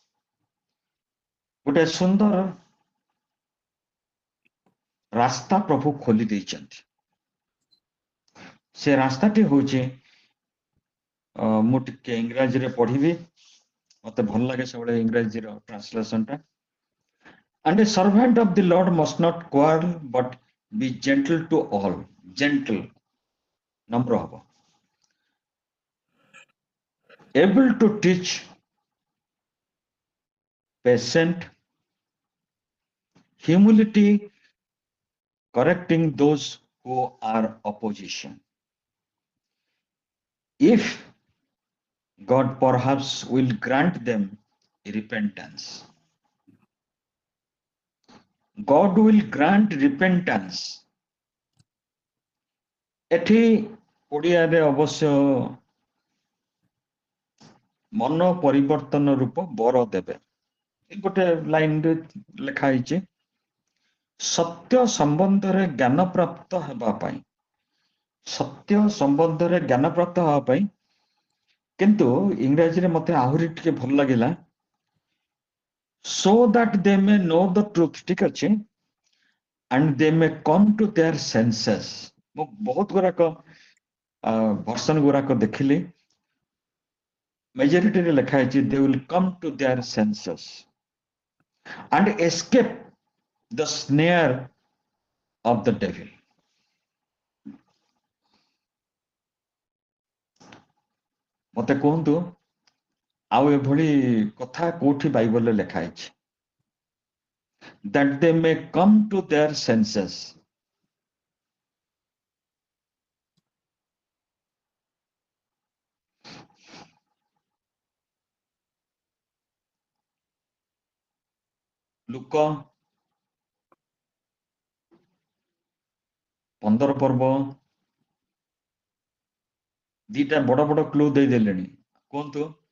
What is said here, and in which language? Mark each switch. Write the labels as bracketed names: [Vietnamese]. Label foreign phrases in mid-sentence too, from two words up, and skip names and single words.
[Odia] ଗୋଟେ ସୁନ୍ଦର ରାସ୍ତା ପ୍ରଭୁ ଖୋଲି ଦେଇଛନ୍ତି। ସେ ରାସ୍ତାଟି ହଉଛି, ମୁଁ ଟିକେ ଇଂରାଜୀରେ ପଢିବି, ମତେ ଭଲ ଲାଗେ ସବୁବେଳେ ଇଂରାଜୀର ଟ୍ରାନ୍ସଲେସନଟା। [English] And a servant of the Lord must not quarrel but be gentle to all. Gentle, [Odia] ନମ୍ର ହବ। [English] able to teach, patient, humility, correcting those who are opposition. If God perhaps will grant them repentance. God will grant repentance. [Odia] ଏଠି ଓଡ଼ିଆରେ ଅବଶ୍ୟ ମନ ପରିବର୍ତ୍ତନ ରୂପ ବର ଦେବେ। ଗୋଟେ ଲାଇନରେ ଲେଖା ହେଇଛି, ସତ୍ୟ ସମ୍ବନ୍ଧରେ ଜ୍ଞାନ ପ୍ରାପ୍ତ ହେବା ପାଇଁ, ସତ୍ୟ ସମ୍ବନ୍ଧରେ ଜ୍ଞାନ ପ୍ରାପ୍ତ ହେବା ପାଇଁ, କିନ୍ତୁ ଇଂରାଜୀରେ ମତେ ଆହୁରି ଟିକେ ଭଲ ଲାଗିଲା, [English] so that they may know the truth, [Odia] ଠିକ ଅଛି, [English] and they may come to their senses. [Odia] ମୁଁ ବହୁତ ଗୁଡାକ ଭର୍ସନ ଗୁଡାକ ଦେଖିଲି, majorityରେ ଲେଖା ହେଇଛି [English] they will come to their senses and escape the snare of the devil. [Odia] ମତେ କୁହନ୍ତୁ ଆଉ ଏଭଳି କଥା କୋଉଠି ବାଇବଲରେ ଲେଖା ହେଇଛି? [English] That they may come to their senses. [Odia] ଲୁକ 15 ପର୍ବ ଦିଟା ବଡ ବଡ କ୍ଲୁ ଦେଇଦେଲେଣି, କୁହନ୍ତୁ।